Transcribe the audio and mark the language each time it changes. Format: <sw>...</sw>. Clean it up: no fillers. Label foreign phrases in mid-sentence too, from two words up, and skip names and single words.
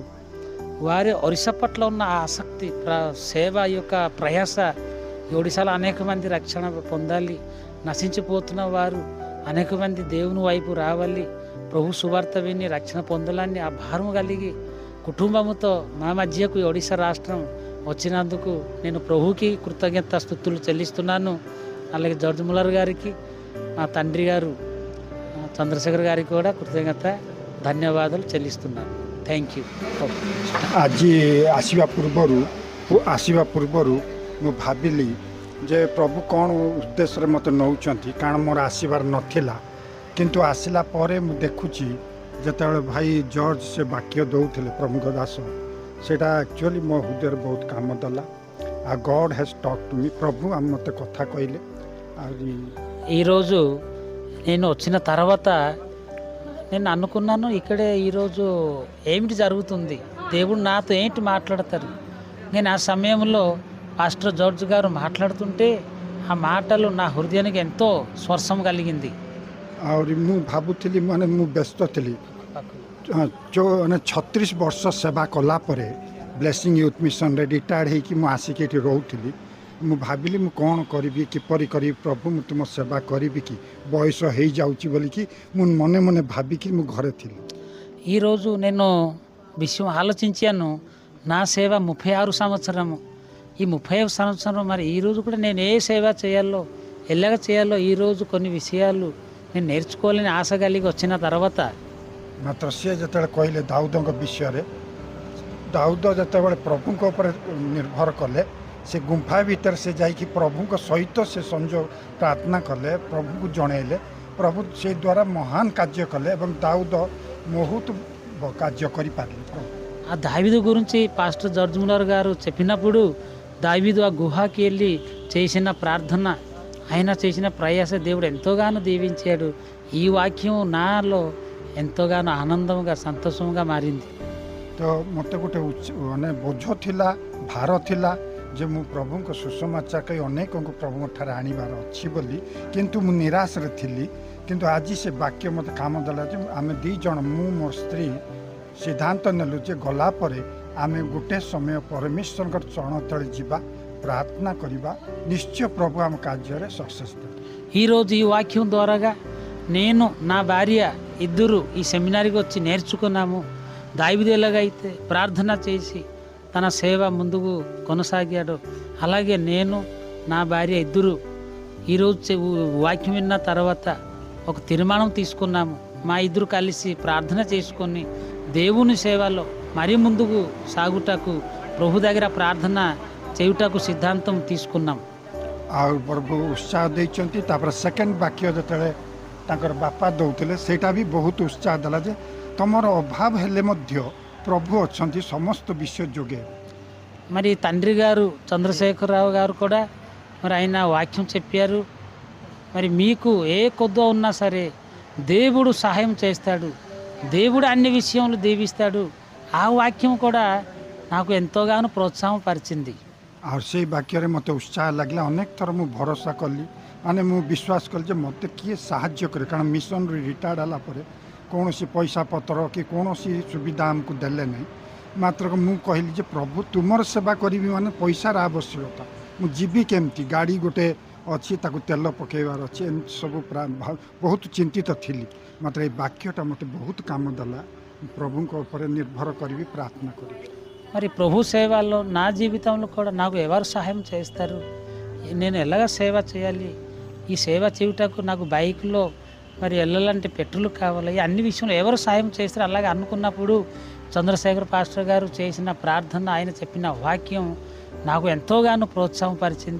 <te>వారి ఒరిస్సా పట్ల ఉన్న ఆసక్తి, సేవ యొక్క ప్రయాస, ఈ ఒడిశాలో అనేక మంది రక్షణ పొందాలి, నశించిపోతున్న వారు అనేక మంది దేవుని వైపు రావాలి, ప్రభు సువార్త విని రక్షణ పొందాలని ఆ భారం కలిగి కుటుంబముతో మా మధ్యకు ఈ ఒడిశా రాష్ట్రం వచ్చినందుకు నేను ప్రభుకి కృతజ్ఞత స్తుతులు చెల్లిస్తున్నాను. అలాగే జార్జ్ ముల్లర్ గారికి, మా తండ్రి గారు చంద్రశేఖర్ గారికి కూడా కృతజ్ఞత ధన్యవాదాలు చెల్లిస్తున్నాను.</te> <en>thank you.</en> <or>ଆଜି ଆସିବା ପୂର୍ବରୁ ମୁଁ ଭାବିଲି ଯେ ପ୍ରଭୁ କ'ଣ ଉଦ୍ଦେଶ୍ୟରେ ମୋତେ ନେଉଛନ୍ତି, କାରଣ ମୋର ଆସିବାର ନଥିଲା। କିନ୍ତୁ ଆସିଲା ପରେ ମୁଁ ଦେଖୁଛି ଯେତେବେଳେ ଭାଇ ଜର୍ଜ ସେ ବାକ୍ୟ ଦେଉଥିଲେ ପ୍ରମୁଖ ଦାସ, ସେଇଟା ଆକ୍ଚୁଆଲି ମୋ ହୃଦୟରେ ବହୁତ କାମ ଦେଲା। ଆଉ</or> <en>God has talked to me,</en> <or>ప్రభు ମୋତେ କଥା କହିଲେ। ଆହୁରି</or> <te>ఈరోజు నేను వచ్చిన తర్వాత నేను అనుకున్నాను, ఇక్కడే ఈరోజు ఏమిటి జరుగుతుంది, దేవుడు నాతో ఏంటి మాట్లాడతారు. నేను ఆ సమయంలో పాస్టర్ జార్జ్ గారు మాట్లాడుతుంటే ఆ మాటలు నా హృదయానికి ఎంతో స్పర్శం కలిగింది.</te> <or>ଆହୁରି ମୁଁ ଭାବୁଥିଲି, ମାନେ ମୁଁ ବ୍ୟସ୍ତ ଥିଲି। 36 ବର୍ଷ ସେବା କଲା ପରେ ବ୍ଲେସିଂ ୟୁଥ୍ ମିଶନରେ ରିଟାୟାର୍ଡ଼ ହେଇକି ମୁଁ ଆସିକି ଏଠି ରହୁଥିଲି। ମୁଁ ଭାବିଲି ମୁଁ କ'ଣ କରିବି, କିପରି କରିବି, ପ୍ରଭୁ ମୁଁ ତୁମ ସେବା କରିବି କି, ବୟସ ହେଇଯାଉଛି ବୋଲିକି ମୁଁ ମନେ ମନେ ଭାବିକି ମୁଁ ଘରେ ଥିଲି।</or> <te>ఈరోజు నేను విషయం ఆలోచించాను. నా సేవ 36 సంవత్సరము. ఈ 35 సంవత్సరం మరి ఈరోజు కూడా నేను ఏ సేవ చేయాలో, ఎలాగ చేయాలో ఈరోజు కొన్ని విషయాలు నేను నేర్చుకోవాలని ఆశ కలిగి వచ్చిన తర్వాత</te> <or>ମାତ୍ର ସିଏ ଯେତେବେଳେ କହିଲେ ଦାଉଦଙ୍କ ବିଷୟରେ, ଦାଉଦ ଯେତେବେଳେ ପ୍ରଭୁଙ୍କ ଉପରେ ନିର୍ଭର କଲେ, ସେ ଗୁମ୍ଫା ଭିତରେ ସେ ଯାଇକି ପ୍ରଭୁଙ୍କ ସହିତ ସେ ସଂଯୋଗ ପ୍ରାର୍ଥନା କଲେ, ପ୍ରଭୁଙ୍କୁ ଜଣେଇଲେ, ପ୍ରଭୁ ସେ ଦ୍ୱାରା ମହାନ କାର୍ଯ୍ୟ କଲେ ଏବଂ ଦାଉଦ ବହୁତ କାର୍ଯ୍ୟ କରିପାରିଲେ।</or> <te>ఆ దావీదు గురించి పాస్టర్ జార్జ్ ముల్లర్ గారు చెప్పినప్పుడు దావీదు ఆ గుహకి వెళ్ళి చేసిన ప్రార్థన, ఆయన చేసిన ప్రయాస దేవుడు ఎంతోగానో దీవించాడు. ఈ వాక్యం నాలో ఎంతోగానో ఆనందంగా, సంతోషంగా మారింది.</te> <or>ତ ମୋତେ ଗୋଟେ ମାନେ ବୋଝ ଥିଲା, ଭାର ଥିଲା ଯେ ମୁଁ ପ୍ରଭୁଙ୍କ ସୁସମାଚାର କହି ଅନେକଙ୍କୁ ପ୍ରଭୁଙ୍କ ଠାରେ ଆଣିବାର ଅଛି ବୋଲି, କିନ୍ତୁ ମୁଁ ନିରାଶରେ ଥିଲି। କିନ୍ତୁ ଆଜି ସେ ବାକ୍ୟ ମୋତେ କାମ ଦେଲା ଯେ ଆମେ ଦୁଇ ଜଣ, ମୁଁ ମୋ ସ୍ତ୍ରୀ ସିଦ୍ଧାନ୍ତ ନେଲୁ ଯେ ଗଲା ପରେ ଆମେ ଗୋଟେ ସମୟ ପରମେଶ୍ୱରଙ୍କର ଚରଣ ତଳେ ଯିବା, ప్రార్థన କରିବା, నిశ్చୟ ప్రభు ଆମ କାର୍ଯ୍ୟରେ సక్సెస్ ଦେବ।</or> <te>ఈరోజు ఈ వాక్యం ద్వారాగా నేను నా భార్య ఇద్దరు ఈ సెమినార్కి వచ్చి నేర్చుకున్నాము. దావీదు ఎలాగైతే ప్రార్థన చేసి తన సేవ ముందుకు కొనసాగాడు, అలాగే నేను నా భార్య ఇద్దరు ఈరోజు వాక్యం విన్న తర్వాత ఒక తీర్మానం తీసుకున్నాము. మా ఇద్దరు కలిసి ప్రార్థన చేసుకొని దేవుని సేవలో మరీ ముందుకు సాగుటకు ప్రభు దగ్గర ప్రార్థన చేయుటకు సిద్ధాంతం తీసుకున్నాం।</te> <or>ଆଉ ପ୍ରଭୁ ଉତ୍ସାହ ଦେଇଛନ୍ତି। ତାପରେ ସେକେଣ୍ଡ ବାକ୍ୟ ଯେତେବେଳେ ତାଙ୍କର ବାପା ଦେଉଥିଲେ, ସେଇଟା ବି ବହୁତ ଉତ୍ସାହ ଦେଲା ଯେ ତମର ଅଭାବ ହେଲେ ମଧ୍ୟ ప్రభు ଅଛନ୍ତି, ସମସ୍ତ ବିଷୟ ଯୋଗେ।</or> <te>మరి తండ్రి గారు చంద్రశేఖరరావు గారు కూడా మరి ఆయన వాక్యం చెప్పారు, మరి మీకు ఏ కొద్దో ఉన్నా సరే దేవుడు సహాయం చేస్తాడు, దేవుడు అన్ని విషయంలో దీవిస్తాడు. ఆ వాక్యం కూడా నాకు ఎంతోగానో ప్రోత్సాహం పరిచింది।</te> <or>ଆଉ ସେଇ ବାକ୍ୟରେ ମୋତେ ଉତ୍ସାହ ଲାଗିଲା। ଅନେକ ଥର ମୁଁ ଭରସା କଲି, ମାନେ ମୁଁ ବିଶ୍ୱାସ କଲି ଯେ ମୋତେ କିଏ ସାହାଯ୍ୟ କରେ, କାରଣ ମିଶନରୁ ରିଟାୟାର୍ଡ଼ ହେଲା ପରେ କୌଣସି ପଇସା ପତ୍ର କି କୌଣସି ସୁବିଧା ଆମକୁ ଦେଲେ ନାହିଁ। ମାତ୍ର ମୁଁ କହିଲି ଯେ ପ୍ରଭୁ ତୁମର ସେବା କରିବି ମାନେ ପଇସାର ଆବଶ୍ୟକତା, ମୁଁ ଯିବି କେମିତି, ଗାଡ଼ି ଗୋଟେ ଅଛି ତାକୁ ତେଲ ପକାଇବାର ଅଛି, ଏମିତି ସବୁ ବହୁତ ଚିନ୍ତିତ ଥିଲି। ମାତ୍ର ଏଇ ବାକ୍ୟଟା ମୋତେ ବହୁତ କାମ ଦେଲା। ప్రభుଙ୍କ ଉପରେ ନିର୍ଭର କରିବି, ପ୍ରାର୍ଥନା କରିବି।</or> <te>మరి ప్రభు సేవలో నా జీవితంలో కూడా నాకు ఎవరు సహాయం చేస్తారు, నేను ఎలాగ సేవ చేయాలి, ఈ సేవ చేయుటకు నాకు బైక్లో మరి వెళ్ళాలంటే పెట్రోల్ కావాలి, ఈ అన్ని విషయంలో ఎవరు సహాయం చేస్తారు అలాగే అనుకున్నప్పుడు చంద్రశేఖర్ పాస్టర్ గారు చేసిన ప్రార్థన, ఆయన చెప్పిన వాక్యం నాకు ఎంతోగానో ప్రోత్సాహం పరిచింది।</te>